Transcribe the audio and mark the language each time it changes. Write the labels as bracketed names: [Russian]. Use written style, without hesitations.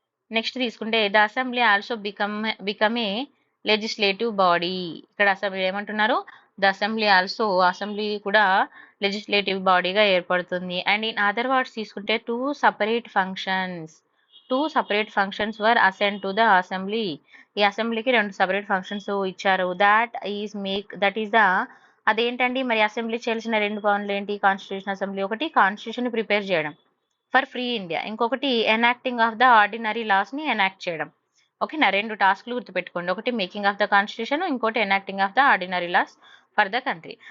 [English] Next తీసుకుంటే the assembly also become a legislative body. [Telugu] ఇక్కడ assembly ఏమంటున్నారు, ద అసెంబ్లీ కూడా లెజిస్లేటివ్ బాడీగా ఏర్పడుతుంది. [English] and in other words [Telugu] తీసుకుంటే [English] 2 separate functions 2 separate functions were assigned to the assembly. [Telugu] ఈ అసెంబ్లీకి [English] 2 separate functions [Telugu] ఇచ్చారు. [English] that is the [Telugu] అదేంటండి మరి అసెంబ్లీ చేయాల్సిన 2 పనులు ఏంటి? కాన్స్టిట్యూషన్ అసెంబ్లీ ఒకటి కాన్స్టిట్యూషన్ ప్రిపేర్ చేయడం [English] for free India, [Telugu] ఇంకొకటి enacting of the ordinary loss ని ఎనాక్ట్ చేయడం. ఓకేనా, 2 టాస్క్లు గుర్తుపెట్టుకోండి, ఒకటి [English] making of the constitution, [Telugu] ఇంకోటి [English] Enacting of the ordinary laws for the country.